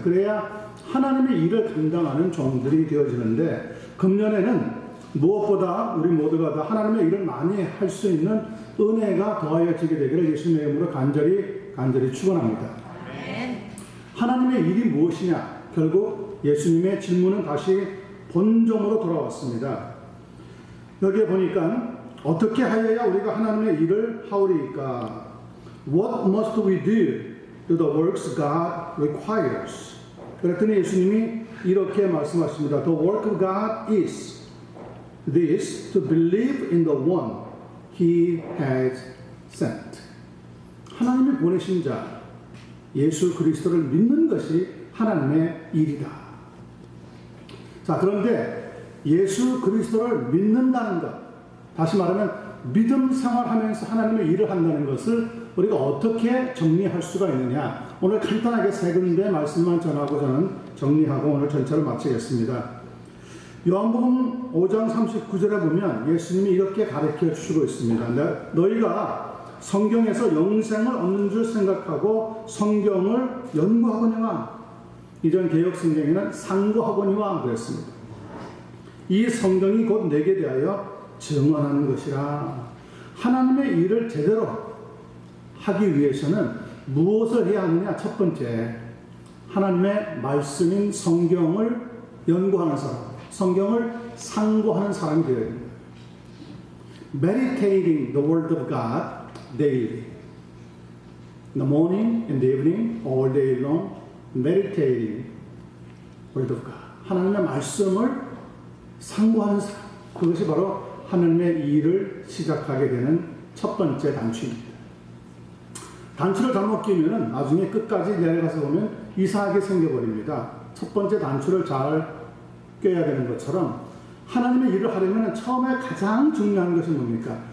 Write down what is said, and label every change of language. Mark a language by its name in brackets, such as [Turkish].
[Korean] 그래야 하나님의 일을 감당하는 종들이 되어지는데 금년에는 무엇보다 우리 모두가 다 하나님의 일을 많이 할 수 있는 은혜가 더하여지게 되기를 예수님의 이름으로 간절히 축원합니다. 하나님의 일이 무엇이냐? 결국 예수님의 질문은 다시 본점으로 돌아왔습니다. 여기에 보니까 어떻게 하여야 우리가 하나님의 일을 하오리까? [English] What must we do the works God requires? [Korean] 그랬더니 예수님이 이렇게 말씀하십니다. [English] The work of God is this, to believe in the one He has sent. [Korean] 하나님이 보내신 자 예수 그리스도를 믿는 것이 하나님의 일이다. 자, 그런데 예수 그리스도를 믿는다는 것, 다시 말하면 믿음 생활하면서 하나님의 일을 한다는 것을 우리가 어떻게 정리할 수가 있느냐? 오늘 간단하게 세 군데 말씀만 전하고 저는 정리하고 오늘 전체를 마치겠습니다. 요한복음 5장 39절에 보면 예수님이 이렇게 가르쳐 주시고 있습니다. 너희가 성경에서 영생을 얻는 줄 생각하고 성경을 연구하거니와, 이전 개역 성경에는 상고하거니와 그랬습니다. 이 성경이 곧 내게 대하여 증언하는 것이라. 하나님의 일을 제대로 하기 위해서는 무엇을 해야 하느냐? 첫 번째, 하나님의 말씀인 성경을 연구하는 사람, 성경을 상고하는 사람이 되어야 됩니다. [English] Meditating the word of God daily. In the morning, in the evening, all day long, meditating word of God. [Korean] 하나님의 말씀을 상고하는 사람, 그것이 바로 하나님의 일을 시작하게 되는 첫 번째 단추입니다. 단추를 잘못 끼면 나중에 끝까지 내려가서 보면 이상하게 생겨버립니다. 첫 번째 단추를 잘 껴야 되는 것처럼 하나님의 일을 하려면 처음에 가장 중요한 것이 뭡니까?